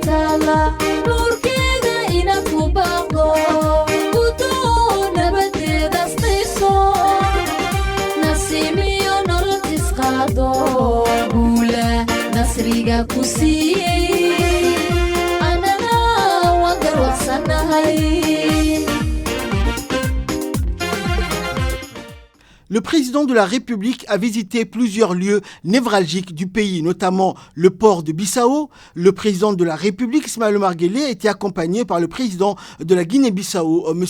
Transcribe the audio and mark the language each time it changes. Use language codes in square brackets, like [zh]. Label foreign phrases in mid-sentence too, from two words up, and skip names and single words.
[so] taala nuurkeeda ina ku baaqdo gudoo nabadeeda asqayso nasiimiyo nolol isqaado guula nasriga ku siiyey anana waan garwaaqsanahay. [fr] Le président de la République a visité plusieurs lieux névralgiques du pays, notamment le port de Bissau. Le président de la République, Ismaël Omar Guelleh, était accompagné par le président de la Guinée-Bissau, M.